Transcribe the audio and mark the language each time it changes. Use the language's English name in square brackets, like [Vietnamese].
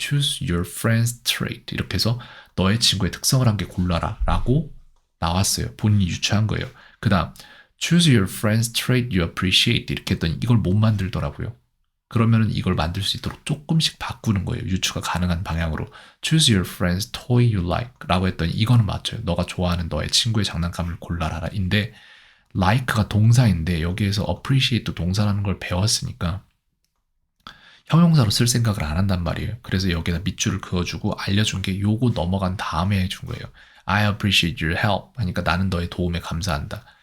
[English] choose your friend's trait. [Korean] 이렇게 해서 너의 친구의 특성을 한 개 골라라 라고 나왔어요. 본인이 유추한 거예요. 그 다음 [English] choose your friend's trait you appreciate [Korean] 이렇게 했더니 이걸 못 만들더라고요. 그러면은 이걸 만들 수 있도록 조금씩 바꾸는 거예요. 유추가 가능한 방향으로. [English] choose your friend's toy you like [Korean] 라고 했더니 이거는 맞죠. 너가 좋아하는 너의 친구의 장난감을 골라라 인데 like가 동사인데 여기에서 appreciate도 동사라는 걸 배웠으니까 형용사로 쓸 생각을 안 한단 말이에요. 그래서 여기다 밑줄을 그어주고 알려준 게 요거 넘어간 다음에 해준 거예요. [English] I appreciate your help [Korean] 하니까 나는 너의 도움에 감사한다.